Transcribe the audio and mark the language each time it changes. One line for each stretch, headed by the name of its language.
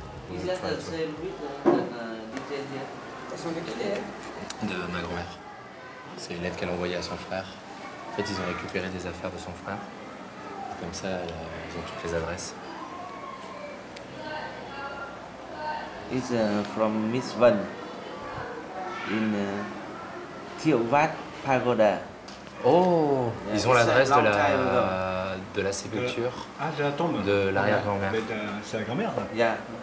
English: Is that the same with the detail here?
French: De ma grand-mère. C'est une lettre qu'elle envoyait à son frère. En fait, ils ont récupéré des affaires de son frère. Comme ça, ils ont toutes les adresses.
English: It's from Miss Vân in Thiệu Vát Pagoda. Oh, Yeah,
French: ils ont l'adresse
English: it's a long
French: de la sépulture de la tombe de l'arrière-grand-mère. C'est la grand-mère, là?
English: Yeah.